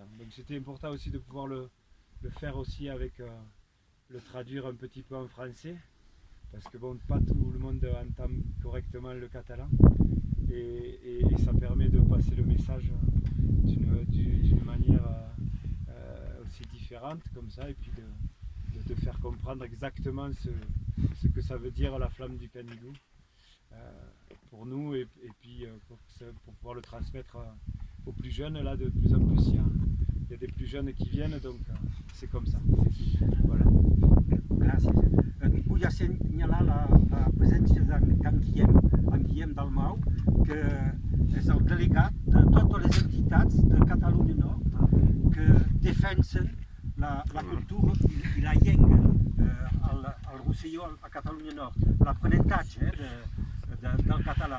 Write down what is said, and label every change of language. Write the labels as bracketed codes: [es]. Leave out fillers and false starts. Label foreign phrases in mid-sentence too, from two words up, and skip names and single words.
[fr] Donc c'était important aussi de pouvoir le faire aussi avec, le traduire un petit peu en français, parce que bon, pas tout le monde entend correctement le catalan, et ça permet de passer le message d'une manière aussi différente comme ça, et puis de faire comprendre exactement ce que ça veut dire la flamme du Canigou pour nous, et puis pour pouvoir le transmettre aux plus jeunes. Là de plus en plus il y a des plus jeunes qui viennent, donc c'est comme ça. Voilà. [ca] Gràcies. Vull assenyalar la presència d'en Guillem Dalmau, que és el delegat de totes les entitats de Catalunya Nord que defensen la cultura i la llengua al Rosselló, a Catalunya Nord, l'aprenentatge del català.